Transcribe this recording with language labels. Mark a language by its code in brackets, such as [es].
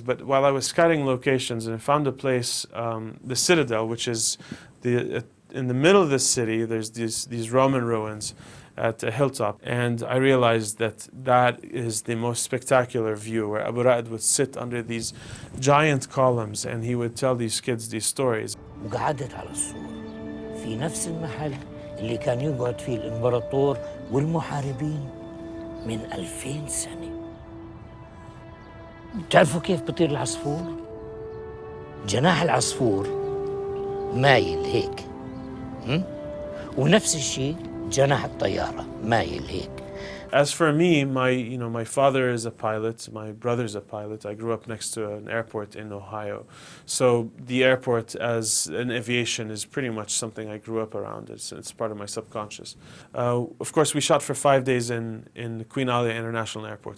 [en] But while I was scouting locations and I found a place, the Citadel, which is in the middle of the city, there's these Roman ruins at a hilltop, and I realized that is the most spectacular view, where Abu Raed would sit under these giant columns and he would tell these kids these stories. [ar] وقعدت على السور في نفس المحل اللي كان يقعد فيه الإمبراطور والمحاربين من 2000 سنة. بتعرفوا كيف بطير العصفور؟ جناح العصفور مايل هيك، ونفس الشيء جناح الطيارة مايل هيك. [en] As for me, my father is a pilot, my brother's a pilot. I grew up next to an airport in Ohio. So the airport as an aviation is pretty much something I grew up around. It's part of my subconscious. Of course, we shot for 5 days in Queen Alia International Airport.